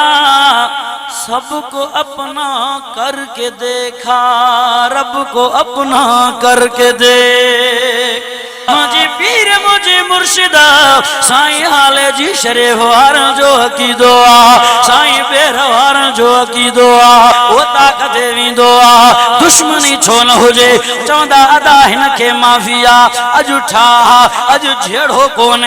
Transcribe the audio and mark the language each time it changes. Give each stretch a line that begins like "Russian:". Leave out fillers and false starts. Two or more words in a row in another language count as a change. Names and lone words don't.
Hindi: सबको अपना करके देखा, रब को अपना करके देख। मुझे पीर मुझे मुर्शिदा साईं हाले जी शरीफ वार जो की दुआ, साईं बेर वार जो की दुआ, वो ताकत देवी दुआ।
Sindhi: दुश्मनी छो न हुजे चौंदा अदा हिन के माफिया अज ठा अज झेड़ो कोने।